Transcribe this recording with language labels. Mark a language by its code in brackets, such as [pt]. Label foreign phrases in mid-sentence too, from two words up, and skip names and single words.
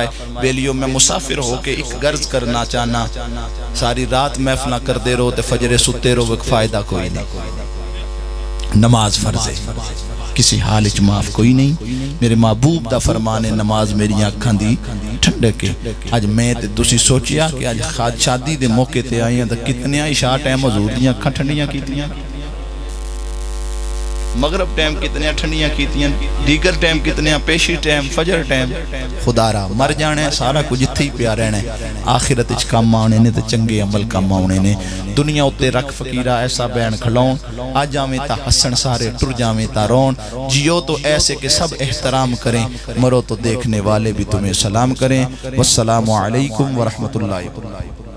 [pa] بیلیو میں مسافر ہو کے ایک غرض کرنا چاہنا، ساری رات محفلہ کر دے رہو تے فجر ستے رہو، ایک فائدہ کوئی نہیں۔ نماز فرض ہے، کسی حال اچ معاف کوئی نہیں۔ میرے محبوب دا فرمان ہے نماز میری آنکھاں دی ٹھنڈکے۔ آج میں تے تسی سوچیا کہ آج شادی دے موقع تے آئیاں تے کتنے عشاء ٹائم حضور دیاں آنکھاں ٹھنڈیاں کیتیاں۔ مغرب ٹائم کتنے ٹھنڈیاں کیتیاں دیگر ٹائم کتنے پیشی ٹائم فجر ٹائم خدا را مر جانے سارا کچھ اتھے ہی پیا رہنا ہے آخرت اچ کام آنے نے تے چنگے عمل کام آنے نے دنیا اتے رکھ فقیرہ ایسا بین کھلون آ جاویں تا حسن سارے ٹر جاویں تا رون [ur] جیو تو ایسے کہ سب احترام کریں مرو تو دیکھنے والے بھی تمہیں سلام کریں [ar] والسلام علیکم ورحمت اللہ